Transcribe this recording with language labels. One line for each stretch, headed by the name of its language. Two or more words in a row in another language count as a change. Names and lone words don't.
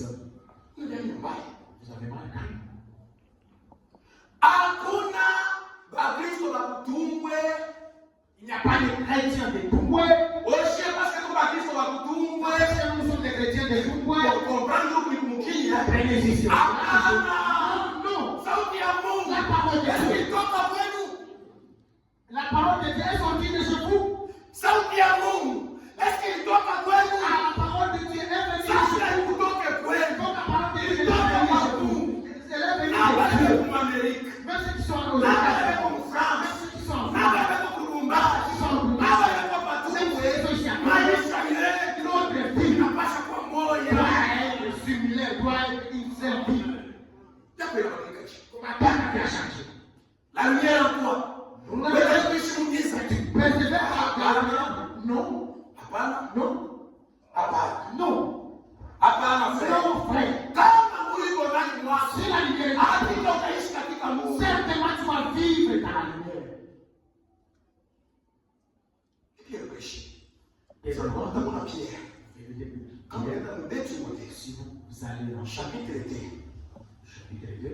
French: Vous avez mal quand même. Il n'y a pas de chrétiens de Tumbwe. Nous sommes des chrétiens de Tumbwe. Prenez ici. Non. La parole de Dieu. La parole parole de Dieu est sortie de chez vous.
Swahili: Sauti ya Mungu.
French: Est-ce qu'il
Swahili: toka kwenu?
French: La parole de Dieu est venue de
Swahili: Sasa
French: chez vous.
Swahili: kutoka kwenu.
French: Donc la parole de Dieu est
Swahili: Kutoka
French: venue de
Swahili: kwa
French: chez vous.
Swahili: Mungu.
French: Elle est venue
Swahili: Na
French: de
Swahili: wale
French: Dieu.
Swahili: wa Amerika.
French: Même ceux qui sont en
Swahili: Na
French: Europe.
Swahili: wale wa France.
French: Même ceux qui sont en
Swahili: Na
French: France.
Swahili: wale wa Lubumbashi. Na wale wa Patumbwe. Maisha yetu
French: Notre vie
Swahili: inapaswa kuwa moja.
French: doit être similaire, doit être une seule vie.
Swahili: Japo inabadilika chini.
French: Comment Dieu a changé. La lumière en toi.
Swahili: Wewe kuishi mgiza.
French: Persévère à la lumière. Non.
Swahili: Hapana.
French: Non.
Swahili: Hapana.
French: Non.
Swahili: Hapana frère.
French: Non, frère.
Swahili: Kama uliko ndani mwako.
French: Si la lumière est
Swahili: Hata utaishi katika Mungu.
French: certainement tu vas vivre dans la lumière. Pierre péché. Et On donc, a Pierre. Quand on est dans le 2 Timothée, si vous allez dans chapitre 2, chapitre 2,